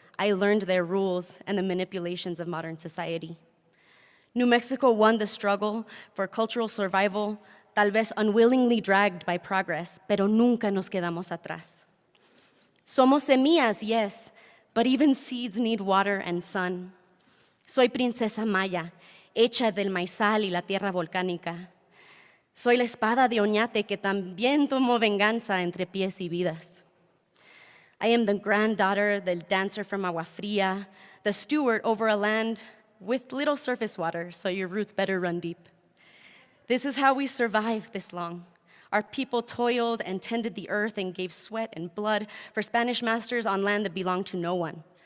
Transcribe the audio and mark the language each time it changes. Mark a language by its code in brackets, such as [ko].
[en] I learned their rules and the manipulations of modern society. New Mexico won the struggle for cultural survival, tal vez unwillingly dragged by progress, pero nunca nos quedamos atrás. Somos semillas, yes, but even seeds need water and sun. [es] Soy princesa maya, hecha del maizal y la tierra volcánica. Soy la espada de Oñate que también tomó venganza entre pies y vidas. [en] I am the granddaughter, the dancer from Agua Fria, the steward over a land with little surface water, so your roots better run deep. This is how we survived this long. Our people toiled and tended the earth and gave sweat and blood for Spanish masters on land that belonged to no one.